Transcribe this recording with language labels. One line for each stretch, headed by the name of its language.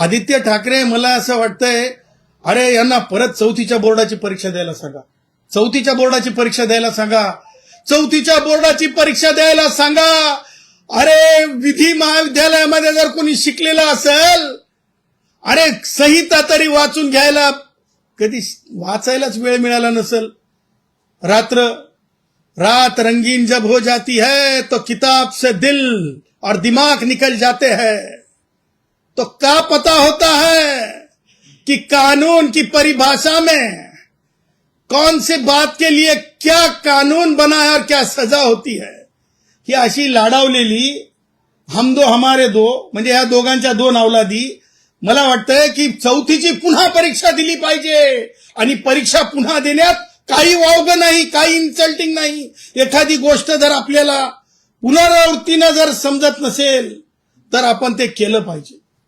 Marathi: आदित्य ठाकरे, मला असं वाटतंय, अरे यांना परत 4थीच्या बोर्डाची परीक्षा द्यायला सांगा, 4थीच्या बोर्डाची परीक्षा द्यायला सांगा, 4थीच्या बोर्डाची परीक्षा द्यायला सांगा. अरे विधी महाविद्यालयामध्ये जर कोणी शिकलेलं असेल, अरे संहिता तरी वाचून घ्यायला कधी वाचायलाच वेळ मिळाला नसेल.
Hindi: रात रंगीन जब हो जाती है तो किताब से दिल और दिमाग निकल जाते हैं, तो क्या पता होता है कि कानून की परिभाषा में कौन से बात के लिए क्या कानून बना है और क्या सजा होती है.
Marathi: ही अशी लाडावलेली
Hindi: हम दो हमारे दो,
Marathi: म्हणजे या दोघांच्या 2 अवलादी. मला वाटतंय की 4थीची पुन्हा परीक्षा दिली पाहिजे. आणि परीक्षा पुन्हा देण्यात काही वावगं नाही, काही इन्सल्टिंग नाही. एखादी गोष्ट जर आपल्याला पुनरावृत्तीनं जर समजत नसेल तर आपण ते केलं पाहिजे.